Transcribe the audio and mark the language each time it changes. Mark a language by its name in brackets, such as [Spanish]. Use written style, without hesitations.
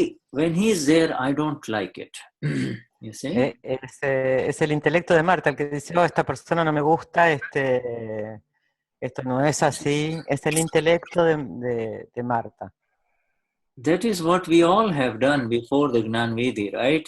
[English] When he's there, I don't like it. You see? [Spanish] Es el intelecto de Marta el que dice, oh, esta persona no me gusta, esto no es así. Es el intelecto de Marta. [English] That is what we all have done before the Gnani Vidhi, right?